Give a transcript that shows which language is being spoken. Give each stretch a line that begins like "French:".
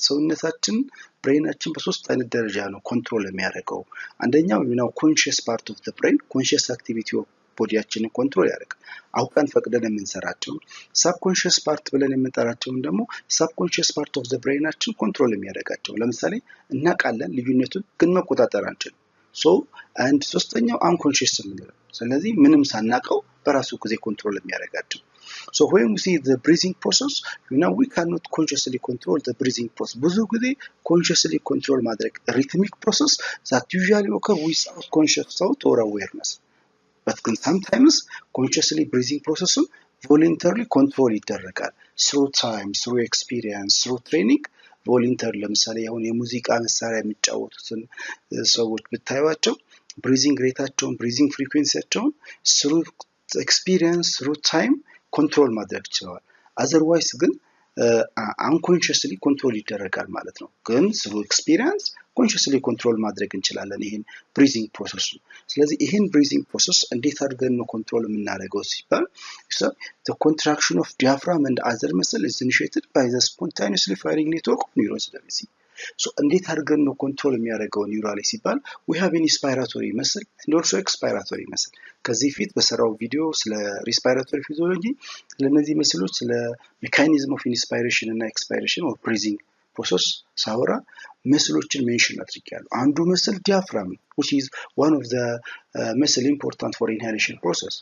Amharic: ሰውነታችን ብሬናችን በሶስት አይነት ደረጃ ነው ኮንትሮል የሚያደርገው። አንደኛው ኮንሺየስ ፓርት ኦፍ ዘ ብሬን ኮንሺየስ አክቲቪቲ ኦፍ ቦዲያችንን ኮንትሮል ያደርጋል። አውቀን ፈቅደን የምንሰራቸው። ሳብኮንሺየስ ፓርት ብለን የምንጠራቸውን ደግሞ ሳብኮንሺየስ ፓርት ኦፍ ዘ ብሬናችን ኮንትሮል የሚያደርጋቸው። ለምሳሌ እናውቃለን ልዩነቱን ግን መቆጣጠር አንችልም። አንድ ሶስተኛው አንኮንሺየስ የምንለው ስለዚህ ምንም ሳናቀው በራሱ ጊዜ ኮንትሮል የሚያደርጋቸው።
English: when we see the breathing process, we cannot consciously control the breathing process.
Amharic: ብዙ ጊዜ
English: consciously control ማድረግ rhythmic process that usually occur without conscious thought or awareness. but sometimes consciously breathing process voluntarily control ይደረጋል through time, through experience, through training.
Amharic: ቮለንተሪ ለምሳሌ አሁን የሙዚቃ መሳሪያ የሚጫወቱትን ሰዎች ብታዩዋቸው ብሪዚንግ ሬታቸውን ብሪዚንግ ፍሪኩዌንሲያቸውን ስሩ ኤክስፒሪየንስ ስሩ ታይም ኮንትሮል ማድረግ ይችላል። አዘርዋይስ ግን አንኮንሺየስሊ ኮንትሮል ይደረጋል ማለት ነው። ግን ስሩ ኤክስፒሪየንስ ኮንሺየስሊ ኮንትሮል ማድረግ እንችላለን ይሄን ብሪዚንግ ፕሮሰስ። ስለዚህ ይሄን ብሪዚንግ ፕሮሰስ እንዴት አድርገን ነው ኮንትሮል የምናደርገው ሲባል
English: the contraction of diaphragm and other muscle is initiated by the spontaneously firing network of neurons.
Amharic: እንዴት አድርገን ነው ኮንትሮል የሚያደርገው ኒውራሊ ሲባል
English: we have an inspiratory muscle and also expiratory muscle.
Amharic: ከዚህ ፊት በሰራው ቪዲዮ ስለ ሪስፓይራቶሪ ፊዚዮሎጂ ለነዚህ መስሎች ስለ ሜካኒዝም ኦፍ ኢንስፓይሬሽን እና ኤክስፓይሬሽን ኦፍ ብሪዚንግ ፕሮሰስ ሳወራ መስሎችን ሜንሽን አድርጌያለሁ። አንዱ መስል ዲያፍራም
English: which is one of the muscle important for inhalation process.